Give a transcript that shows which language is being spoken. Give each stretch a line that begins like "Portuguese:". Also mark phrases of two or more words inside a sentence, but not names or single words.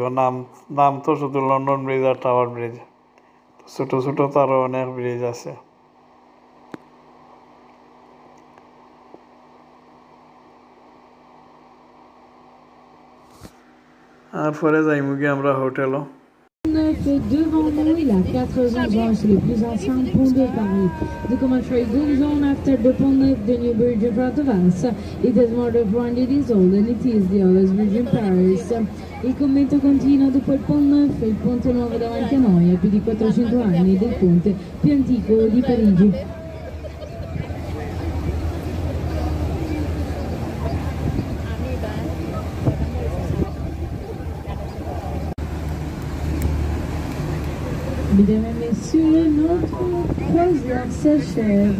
Bangla: নাম তো শুধু লন্ডন ব্রিজ আর টাওয়ার ব্রিজ, ছোটো ছোটো তো আরও অনেক ব্রিজ আছে। আর পরে যাইমু গিয়ে আমরা হোটেলও।
French: Devant nous, il a 80 ans, c'est le plus ancien pont de Paris.
English: The commentary goes on after the
French: pont neuf
English: the new bridge in front of us. It is more than 400 years old and it is the oldest bridge in Paris.
Italian: Il commento continua dopo il
French: pont neuf,
Italian: il ponte nuovo davanti a noi, ha più di 400 anni del ponte più antico di Parigi.
French: Mesdames et messieurs, notre croisière s'achève.